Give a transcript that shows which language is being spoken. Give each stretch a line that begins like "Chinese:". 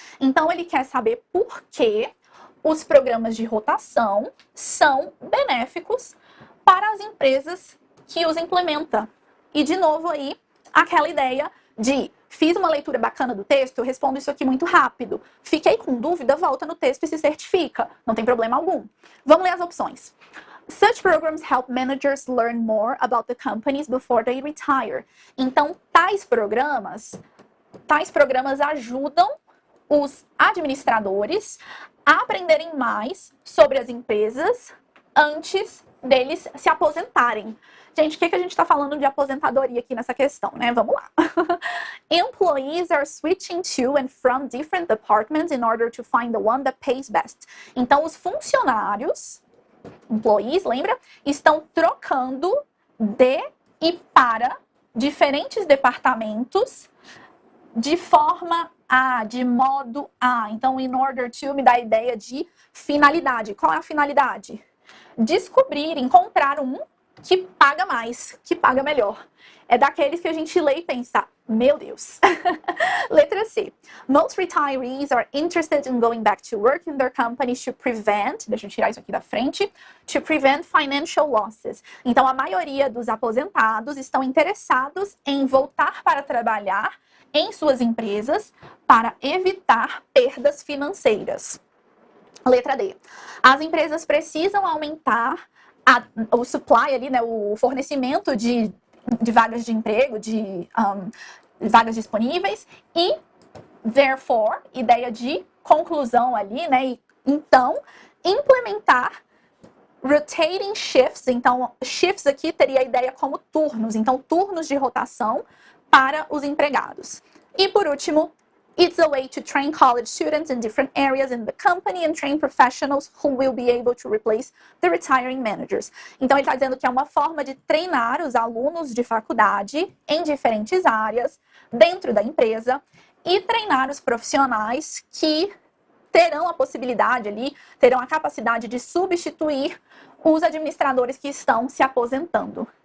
Portuguese: Então, ele quer saber por que os programas de rotação são benéficos para as empresas que os implementam. E, de novo, aí, aquela ideia de fiz uma leitura bacana do texto, eu respondo isso aqui muito rápido. Fiquei com dúvida, volta no texto e se certifica. Não tem problema algum. Vamos ler as opções.
English: Such programs help managers learn more about the companies before they retire.
Portuguese: Então, tais programas ajudam os administradores a aprenderem mais sobre as empresas antes deles se aposentarem. Gente, o que a gente está falando de aposentadoria aqui nessa questão, né? Vamos lá.
English: Employees are switching to and from different departments in order to find the one that pays best.
Portuguese: Então, os funcionários, employees, lembra? Estão trocando de e para diferentes departamentos de forma A, de modo A. Então, in order to me dá a ideia de finalidade. Qual é a finalidade? Descobrir, encontrar um que paga mais, que paga melhor. É daqueles que a gente lê e pensa, meu Deus. Letra C.
English: Most retirees are interested in going back to work in their companies to prevent,
Portuguese: deixa eu tirar isso aqui da frente,
English: to prevent financial losses.
Portuguese: Então, a maioria dos aposentados estão interessados em voltar para trabalhar em suas empresas para evitar perdas financeiras. Letra D. As empresas precisam aumentar o supply ali, né, o fornecimento de vagas de emprego, de vagas disponíveis e,
English: therefore,
Portuguese: ideia de conclusão ali, né, e então, implementar
English: rotating shifts.
Portuguese: Então, shifts aqui teria a ideia como turnos, então turnos de rotação para os empregados. E por último,
English: it's a way to train college students in different areas in the company and train professionals who will be able to replace the retiring managers.
Portuguese: Então, ele está dizendo que é uma forma de treinar os alunos de faculdade em diferentes áreas dentro da empresa e treinar os profissionais que terão a possibilidade ali, terão a capacidade de substituir os administradores que estão se aposentando.